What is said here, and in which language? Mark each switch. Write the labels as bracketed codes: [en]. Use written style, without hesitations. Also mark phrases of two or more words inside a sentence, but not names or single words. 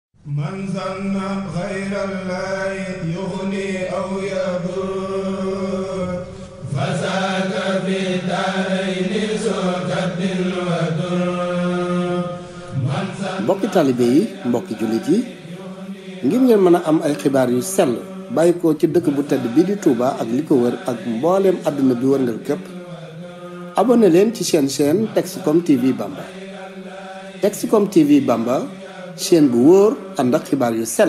[ar] من ظن غير الله يغني أو يضر فساد في دارين سكد ودر. [wo] mbokki taalibe yi mbokki jullit yi ngir ngeen mën a am ay xibaar yu sell bàyyi ko ci dëkk bu tedd bii di Touba ak li ko wër ak mbooleem àdduna bi wërngal képp abonné leen ci chaîne Texcom TV Bamba. Texcom TV Bamba chaîne bu wóor ànd ak xibaar yu sell.